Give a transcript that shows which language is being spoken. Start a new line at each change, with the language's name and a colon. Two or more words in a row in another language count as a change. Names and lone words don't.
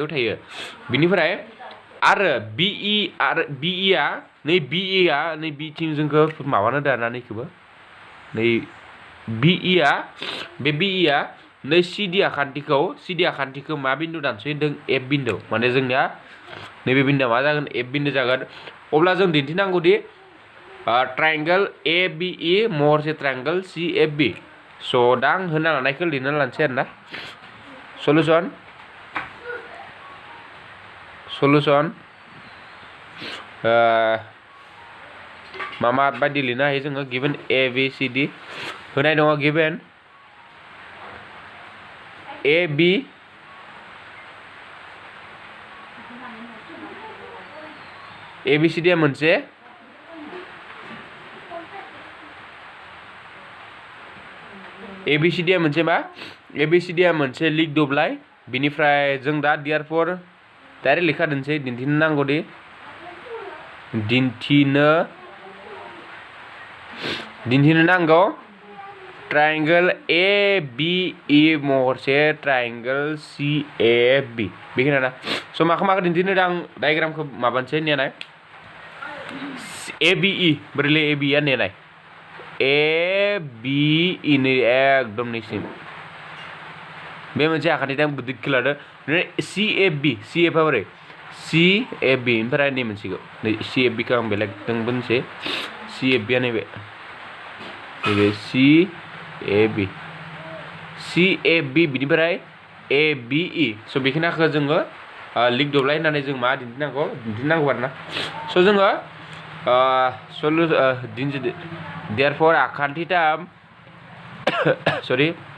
Bodo: थायो बिनिफ्राय आरो BE आरो BE आ नै बिथिं जोंखौ माबानो दाना नैखौबो नै BE आ नै CD आखान्थिखौ मा बिन्दु दानस'यो होनदों F बिन्दु माने जोंनिया नैबे बिन्दुआ मा जागोन F बिन्दु जागोन अब्ला जों दिन्थिनांगौदि ट्रायंगल ABE महरसे ट्रायंगल CFB स' दा आं होना लानायखौ लिरना लानोसै आरोना सलुसन मा बायदि लिरनो हायो जोङो गिभेन ए बी सी डी होनाय दङ गिभेन ए बी सी डी मोनसे ए बी सी डी मोनसे मा ए बी सी डी मोनसे लिग दब्लाय बिनिफ्राय जों दा
English: therefore direct
Bodo: लिखा दोनसै दिन्थिनो नांगौदि दिन्थिनो नांगौ ट्रायंगल ए बी ई महरसे ट्रायंगल सी ए बी बेखिनियानो स' माखौ दिन्थिनो आं डायग्रामखौ माबानोसै नेनाय ए बी ई बोरैलै ए बी आ नेनाय ए बी ई नै एकदम नैसिम बे मोनसे आखान्थि टाइम गिदिर खिलादो सी ए बी सी एफ आ बोरै सी ए बी ओमफ्राय नै मोनसेखौ सी ए बी खौ आं बेलेग दोंबोनोसै सी ए बी आ नैबे सी ए बी बिनिफ्राय ए बी ई स' बेखिनिखौ जोङो लिग दब्लाय होननानै जों मा दिन्थिनांगौ आरोना स' जोङो देयरफोर आखान्थिथाम सरि